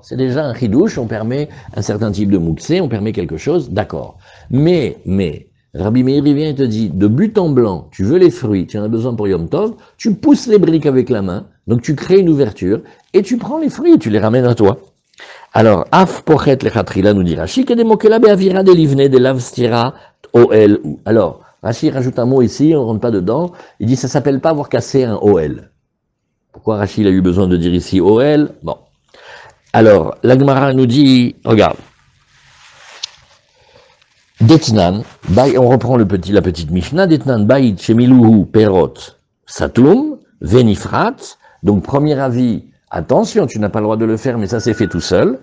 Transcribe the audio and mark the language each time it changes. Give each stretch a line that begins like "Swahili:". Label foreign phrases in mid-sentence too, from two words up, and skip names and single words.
French: C'est déjà un chidouche, on permet un certain type de mouksé, on permet quelque chose, d'accord. Mais, Rabbi Meir il vient et te dit, de but en blanc, tu veux les fruits, tu en as besoin pour Yom Tov, tu pousses les briques avec la main, donc tu crées une ouverture, et tu prends les fruits et tu les ramènes à toi. Alors,
Hebrew: af pochet lechatrila
French: nous dit Rashi,
Hebrew: que des mokela be'avira de livne de lavstira OL.
French: Alors, Rashi rajoute un mot ici, on ne rentre pas dedans, il dit ça s'appelle pas avoir cassé un OL. Pourquoi Rashi a eu besoin de dire ici OL? Bon. Alors, l'Agmara nous dit, regarde, Detnan, on reprend la petite Mishnah,
Hebrew: Detnan, Bait, Shemiluhu, Perot, Satum, Venifrat,
French: donc premier avis, attention, tu n'as pas le droit de le faire, mais ça s'est fait tout seul.